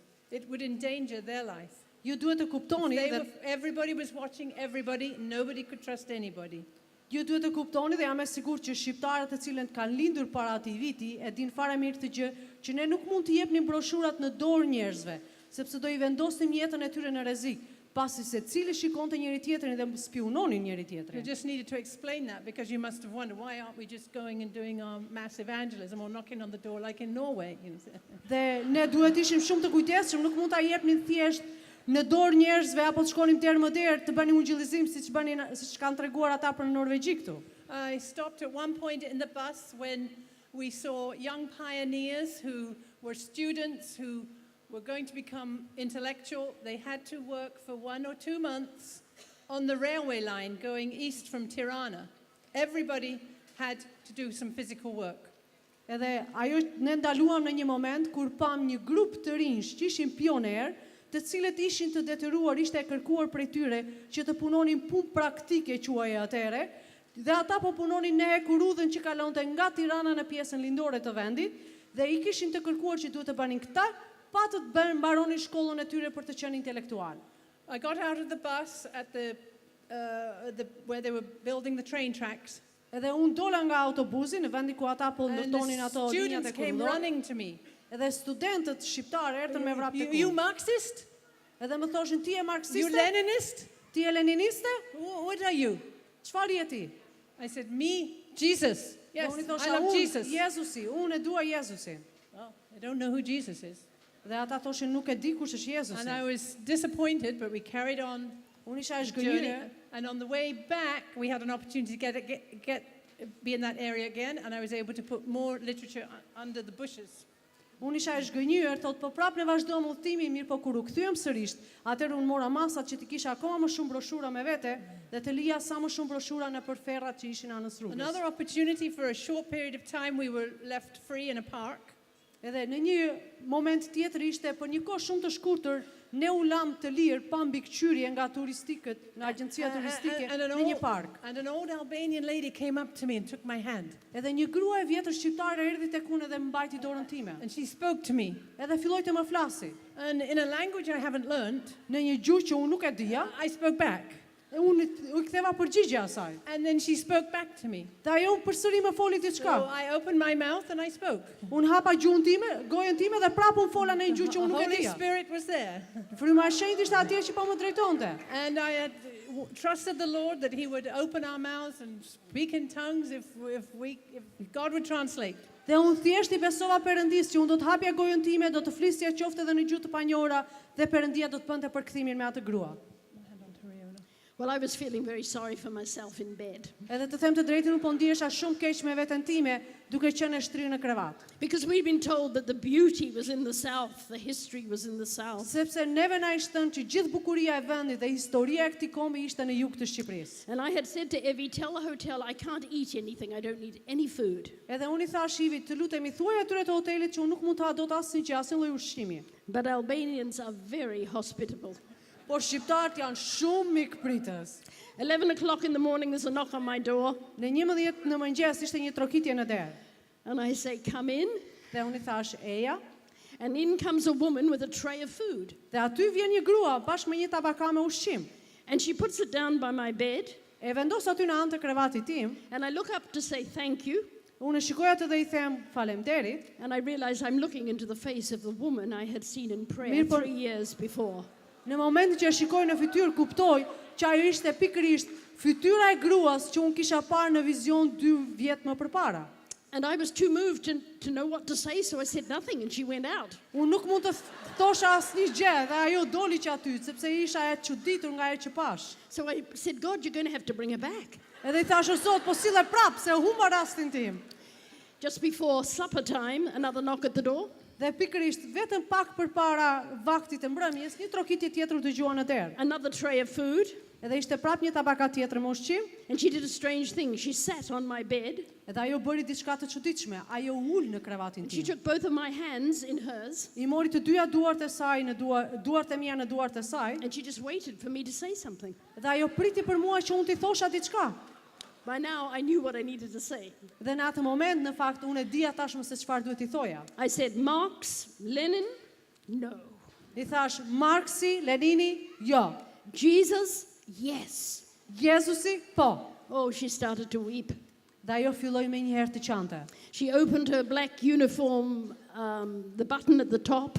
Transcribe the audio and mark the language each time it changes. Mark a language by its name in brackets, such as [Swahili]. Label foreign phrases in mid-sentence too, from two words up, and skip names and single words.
[English] It would endanger their life. [Albanian] Ju duhet të kuptoni dhe [English] Everybody was watching everybody, nobody could trust anybody. [Albanian] Ju duhet të kuptoni dhe jam e sigurt që shqiptarët të cilën kanë lindur para atij viti e din fare mirë të gjë që ne nuk mund të jepnim broshurat në dorë njerëzve, sepse do I vendosnim jetën e tyre në rrezik, pasi secili shikonte njëri tjetrin dhe spiononin njëri [English] You [Albanian] tjetrin. [English] just needed to explain that because you must have wondered why aren't we just going and doing our mass evangelism or knocking on the door like in Norway? [Albanian] Dhe ne duhet ishim shumë të kujdesshëm, nuk mund ta jepnim thjesht në dorë njerëzve apo të shkonim deri më der të bënim ungjillizim siç kanë treguar ata për në Norvegji këtu. [English] I stopped at one point in the bus when we saw young pioneers who were students who were going to become intellectual. They had to work for 1 or 2 months on the railway line going east from Tirana. Everybody had to do some physical work. [Albanian] Edhe ajo ne ndaluam në një moment kur pam një grup të rinj që ishin pioner, të cilët ishin të detyruar, ishte e kërkuar prej tyre që të punonin punë praktike quajë atëre, dhe ata po punonin në hekurudhën që kalonte nga Tirana në pjesën lindore të vendit, dhe I kishin të kërkuar që duhet të banin këta, pa të mbaronin shkollën e tyre për të qenë intelektual. [English] I got out of the bus at where they were building the train tracks. [Albanian] Edhe unë dola nga autobusi në vendi ku ata po [English] And [Albanian] ndërtonin [English] the [Albanian] ato linjat [English] students [Albanian] e [English] came [Albanian] kurrëdor. [English] running to me. [Albanian] Edhe studentët shqiptarë erdhën me vrap të [English] You [Albanian] kurrë. [English] Marxist? [Albanian] Edhe më thoshin ti je [English] You [Albanian] marksiste? [English] Leninist? [Albanian] Ti je leniniste? [English] What are you? [Albanian] Çfarë je ti? [English] I said, me, Jesus. Yes, [Albanian] Dhe unë I [English] I [Albanian] thosha, [English] love [Albanian] unë [English] Jesus. [Albanian] Jezusi, unë e dua Jezusin. [English] Well, I don't know who Jesus is. [Albanian] Dhe ata thoshin nuk e di kush është Jezusi. [English] And I was disappointed, but we carried on [Albanian] Unë isha e [English] the journey. [Albanian] zgënjur. [English] And on the way back, we had an opportunity to be in that area again, and I was able to put more literature under the bushes. [Albanian] Unë isha e zgënjur, thot po prapë ne vazhdojmë udhëtimin, mirë po kur u kthyem sërish, atëherë unë mora masat që të kisha akoma më shumë broshura me vete dhe të lija sa më shumë broshura nëpër ferrat që ishin anës rrugës. [English] Another opportunity for a short period of time, we were left free in a park. [Albanian] Edhe në një moment tjetër ishte për një kohë shumë të shkurtër ne u lam të lirë pa mbikëqyrje nga turistikët, nga agjencia turistike [English] And [Albanian] në një park. [English] an old Albanian lady came up to me and took my hand. [Albanian] Edhe një grua e vjetër shqiptare erdhi tek unë dhe më mbajti dorën time. [English] And she spoke to me. [Albanian] Edhe filloi të më flasi [English] And in a language I haven't learned, [Albanian] në një gjuhë që unë nuk e dija, [English] I spoke back. [Albanian] e unë u ktheva përgjigje asaj. [English] And then she spoke back to me. [Albanian] Dhe ajo përsëri më foli [English] So [Albanian] diçka. [English] I opened my mouth and I spoke. [Albanian] Unë hapa gjuhën time, gojën time dhe prapë unë fola në një gjuhë që [English] The [Albanian] unë nuk e [English] Holy [Albanian] dija. [English] Spirit was there. [Albanian] Fryma e Shenjtë ishte atje që po më drejtonte. [English] And I had trusted the Lord that He would open our mouths and speak in tongues if God would translate. [Albanian] Dhe unë thjesht I besova Perëndis që unë do të hapja gojën time, do të flisja qoftë edhe në gjuhë të panjohura dhe Perëndia do të bënte përkthimin me atë grua. [English] Hand on to Reona. Well, I was feeling very sorry for myself in bed [Albanian] Edhe të them të drejtën, unë po ndihesha shumë keq me veten time, duke qenë e shtrirë në krevat. [English] because we'd been told that the beauty was in the south, the history was in the south. [Albanian] Sepse neve na ishte thënë që gjithë bukuria e vendit dhe historia e këtij kombi ishte në jug të Shqipërisë. [English] And I had said to Evey, tell the hotel I can't eat anything, I don't need any food. [Albanian] Edhe unë I thash Ivit, të lutemi thuaj atyre të hotelit që unë nuk mund të ha dot asnjë gjë, asnjë lloj ushqimi. [English] But Albanians are very hospitable. [Albanian] Por shqiptarët janë shumë mikpritës. [English] 11 o'clock in the morning, there's a knock on my door, [Albanian] Në 11 në mëngjes ishte një trokitje në derë. [English] and I say, come in. [Albanian] Dhe unë I thash, eja. [English] And in comes a woman with a tray of food. [Albanian] Dhe aty vjen një grua bashkë me një tabaka me ushqim. [English] And she puts it down by my bed. [Albanian] E vendos aty në anë të krevatit tim. [English] And I look up to say thank you. [Albanian] Unë e shikoj atë dhe I them faleminderit. [English] And I realize I'm looking into the face of the woman I had seen in prayer [Albanian] Mirë, por- [English] 3 years before. [Albanian] Në momentin që e shikoj në fytyrë, kuptoj që ajo ishte pikërisht fytyra e gruas që unë kisha parë në vizion 2 vjet më përpara. [English] And I was too moved to know what to say, so I said nothing, and she went out. [Albanian] Unë nuk mund të thosha asnjë gjë, dhe ajo doli që aty, sepse isha e çuditur nga ajo që pash. [English] So I said, God, you're going to have to bring her back. [Albanian] Edhe I thash, o Zot, po sille prap, se humba rastin tim. [English] Just before supper time, another knock at the door. [Albanian] Dhe pikërisht vetëm pak përpara vaktit të mbrëmjes, një trokitje tjetër u dëgjua në derë. [English] Another tray of food. [Albanian] Edhe ishte prap një tabakat tjetër me ushqim, [English] And she did a strange thing. She sat on my bed. [Albanian] edhe ajo bëri diçka të çuditshme. Ajo ul në krevatin [English] She [Albanian] tim. [English] took both of my hands in hers, [Albanian] I mori të dyja duart e saj në duart e mia në duart e saj, [English] and she just waited for me to say something. [Albanian] dhe ajo priti për mua që unë t'i thosha diçka. [English] By now, I knew what I needed to say. [Albanian] Dhe në atë moment, në fakt, unë e dija tashmë se çfarë duhet I thoja. [English] I said, Marx, Lenin, no. [Albanian] I thash, Marksi, Lenini, jo. [English] Jesus, yes. [Albanian] Jezusi, po. [English] Oh, she started to weep. [Albanian] Dhe ajo filloi me një herë të qante. [English] She opened her black uniform, the button at the top,